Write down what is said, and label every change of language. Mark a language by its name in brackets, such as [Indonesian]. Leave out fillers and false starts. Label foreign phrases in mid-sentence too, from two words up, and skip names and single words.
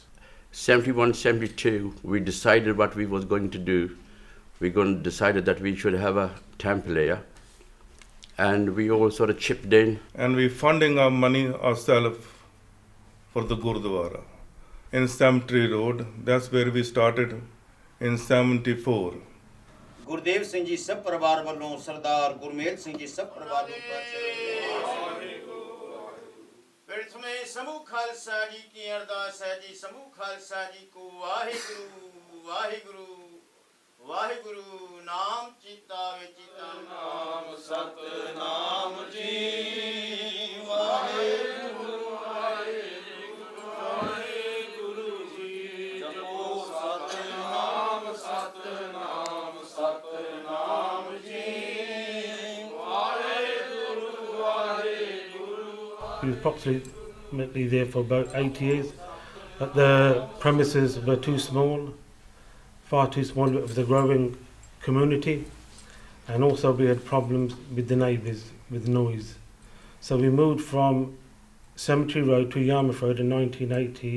[English] 71, 72, we decided what we was going to do. We decided that we should have a temple here, and we all sort of chipped in. And we funding our money ourselves for the Gurdwara in Cemetery Road. That's where we started in 74. [Punjabi] ਗੁਰਦੇਵ ਸਿੰਘ ਜੀ ਸਭ ਪਰਿਵਾਰ ਵੱਲੋਂ ਸਰਦਾਰ ਗੁਰਮੇਲ ਸਿੰਘ ਜੀ ਸਭ ਪਰਿਵਾਰ ਨੂੰ [Hindi] प्रथमे समूह खालसा जी की अरदास है जी समूह खालसा जी को वाहिगुरु वाहिगुरु वाहिगुरु नाम चिता विचिता नाम सतनाम जी [Punjabi] ਵਾਹਿਗੁਰੂ ਵਾਹਿਗੁਰੂ ਵਾਹਿਗੁਰੂ ਜੀ ਜਪੋ ਸਤਨਾਮ ਸਤਨਾਮ ਸਤਨਾਮ ਜੀ ਵਾਹਿਗੁਰੂ ਵਾਹਿਗੁਰੂ. [English] We were approximately there for about 8 years. But the premises were too small, far too small. It was a growing community, and also we had problems with the neighbours, with noise. So we moved from Cemetery Road to Yarmouth Road in 1980.